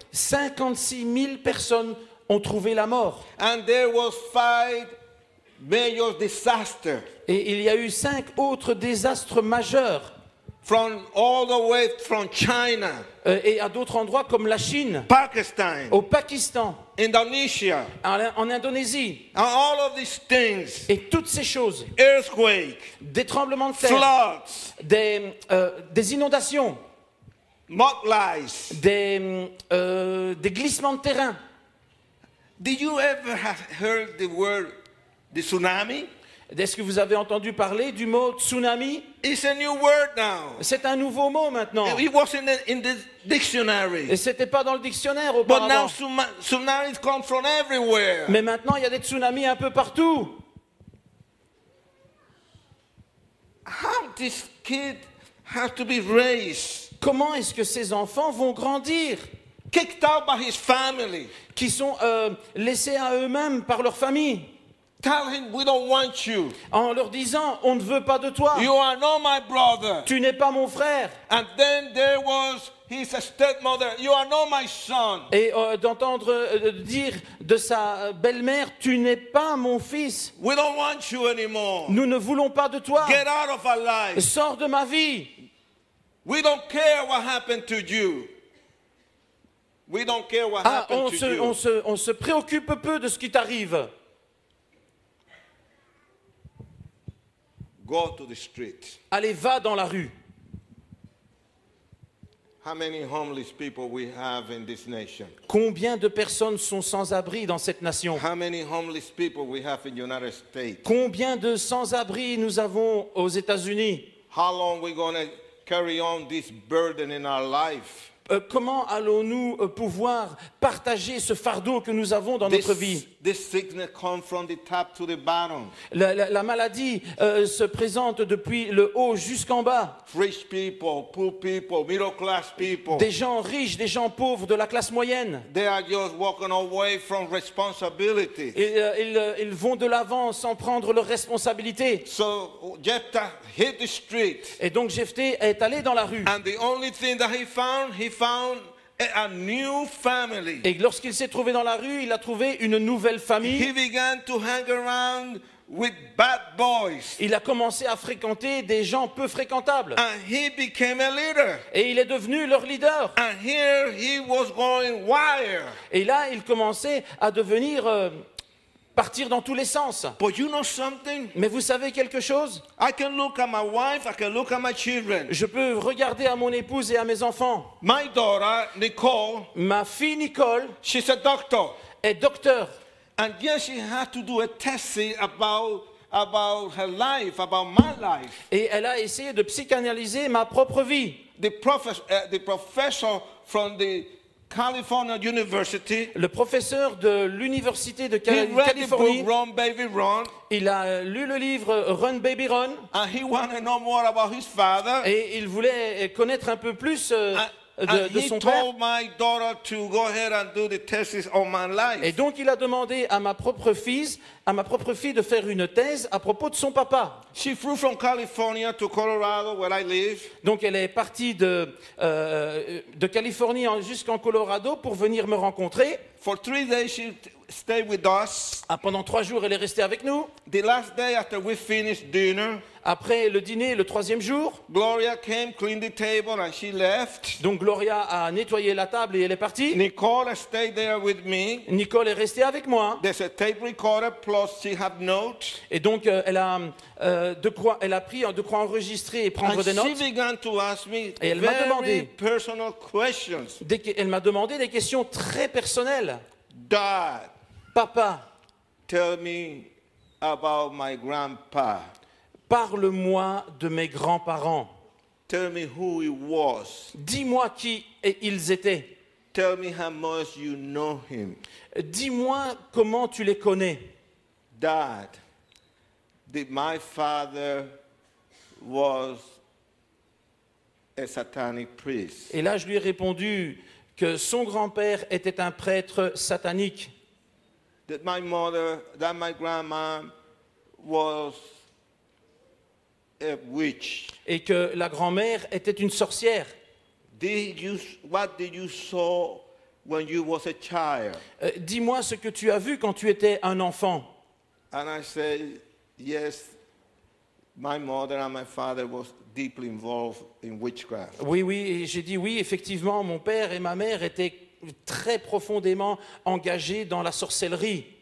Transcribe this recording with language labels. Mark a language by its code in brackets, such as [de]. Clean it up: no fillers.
[fr] 56 000 personnes ont trouvé la mort. [en] And there was 5 major disasters. [fr] Et il y a eu 5 autres désastres majeurs. [en] From all the way from China, [fr] Et à d'autres endroits comme la Chine, [en] Pakistan, [fr] au Pakistan, [en] Indonesia, [fr] en Indonésie. [en] and all of these things, [fr] Et toutes ces choses, [en] earthquake, [fr] des tremblements de terre, [en] floods, [fr] des inondations, [en] mudslides. [fr] des glissements de terrain. [en] Did you ever have heard the word the tsunami? [fr] Est-ce que vous avez entendu parler du mot tsunami? [en] It's a new word now. [fr] C'est un nouveau mot maintenant. [en] It wasn't in the dictionary. [fr] Et c'était pas dans le dictionnaire [en] But now [fr] auparavant. [en] tsunamis come from everywhere. [fr] Mais maintenant, il y a des tsunamis un peu partout. [en] How this kid has to be raised, [fr] Comment est-ce que ces enfants vont grandir? [en] kicked out by his family. [fr] Qui sont laissés à eux-mêmes par leur famille, [en] Tell him we don't want you. [fr] en leur disant on ne veut pas de toi, [en] You are not my brother. [fr] tu n'es pas mon frère. [en] And then there was his stepmother. You are not my son. [fr] Et d'entendre dire de sa belle-mère, tu n'es pas mon fils, [en] We don't want you anymore. [fr] nous ne voulons pas de toi, [en] Get out of our life. [fr] sors de ma vie. [en] We don't care what happened to you. We don't care what Ah, happened to you. [fr] on se préoccupe peu de ce qui t'arrive. [en] Go to the street. [fr] Allez, va dans la rue. [en] How many homeless people we have in this nation? [fr] Combien de personnes sont sans abri dans cette nation? [en] How many homeless people we have in the United States? [fr] Combien de sans-abri nous avons aux États-Unis? [en] How long we going to carry on this burden in our life? [fr] Comment allons-nous pouvoir partager ce fardeau que nous avons dans notre vie? [en] This sickness comes from the top to the bottom. [fr] La maladie se présente depuis le haut jusqu'en bas. [en] Rich people, poor people, middle class people. [fr] Des gens riches, des gens pauvres, de la classe moyenne. [en] They are just walking away from responsibility. [fr] Ils vont de l'avant sans prendre leurs responsabilités. [en] So Jephthah hit the street. [fr] Et donc Jephthé est allé dans la rue. [en] And the only thing that he found a new family. [fr] Et lorsqu'il s'est trouvé dans la rue, il a trouvé une nouvelle [en] He [fr] famille. [en] began to hang around with bad boys. [fr] Il a commencé à fréquenter des gens peu fréquentables. [en] And he became a leader. [fr] Et il est devenu leur leader. [en] And here he was going wild. [fr] Et là, il commençait à devenir partir dans tous les sens. [en] But you know something? [fr] Mais vous savez quelque chose? [en] I can look at my wife, I can look at my children. [fr] Je peux regarder à mon épouse et à mes enfants. [en] My daughter, Nicole, [fr] Ma fille Nicole [en] she's a doctor. [fr] est docteur. [en] And yes, she had to do a test about her life, about my life. [fr] Et elle a essayé de psychanalyser ma propre vie. [en] The professor from the California University, [fr] Le professeur de l'université de [en] he read the book [fr] Californie, [en] Run Baby Run, [fr] il a lu le livre Run Baby Run [en] and he wanted to know more about his father. [fr] et il voulait connaître un peu plus [en] And [fr] de [en] he [fr] son père. [en] told my daughter to go ahead and do the tests on my life. [fr] Et donc il a demandé à ma propre fille de faire une thèse à propos de son papa. [en] She flew from California to Colorado, where I live. [fr] Donc elle est partie de Californie jusqu'en Colorado pour venir me rencontrer. [en] For 3 days, she stayed with us. [fr] Pendant 3 jours, elle est restée avec nous. [en] The last day after we finished dinner, [fr] Après le dîner, le 3e jour, [en] Gloria came, cleaned the table, and she left. [fr] donc Gloria a nettoyé la table et elle est partie. [en] Nicole stayed there with me. [fr] Nicole est restée avec moi. [en] There's a tape recorder, plus she had notes. [fr] Et donc elle a pris de quoi enregistrer et prendre [en] And [fr] des [en] she [fr] notes. [en] began to ask me [fr] Et elle m'a [en] very [fr] demandé. [en] personal questions. [fr] Elle m'a demandé des questions très personnelles. [en] Dad, [fr] Papa, [en] tell me about my grandpa. [fr] parle-moi de mes grands-parents. [en] Tell me who he was. [fr] Dis-moi qui ils étaient. [en] Tell me how much you know him. [fr] Dis-moi comment tu les connais. [en] Dad, my father was a satanic priest. [fr] Et là, je lui ai répondu que son grand-père était un prêtre satanique. [en] That my grandma was a witch. [fr] Et que la grand-mère était une sorcière. [en] What did you saw when you was a child? [fr] Dis-moi ce que tu as vu quand tu étais un enfant. [en] And I said, yes, my mother and my father was deeply involved in witchcraft. [fr] Oui, et j'ai dit oui, effectivement, mon père et ma mère étaient très profondément engagés dans la sorcellerie.